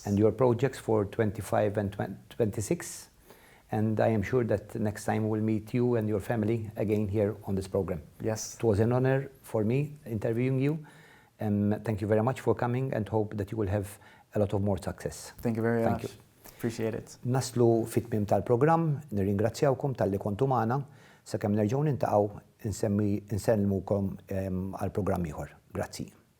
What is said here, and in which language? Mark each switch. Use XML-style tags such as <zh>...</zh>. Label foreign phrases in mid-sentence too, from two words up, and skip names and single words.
<en>And your projects for 25 and 26. And I am sure that next time we'll meet you and your family again here on this program. Yes. It was an honor for me interviewing you. Thank you very much for coming, and hope that you will have a lot of more success. Thank you very much. You. Appreciate it.</en> <mt>Naslu fit-tmiem tal-programm, nirringrazzjawkom tal-li kontu magħna, sakemm nerġgħu nintaqgħu insellmukom għal programm ieħor. Grazzi.</mt>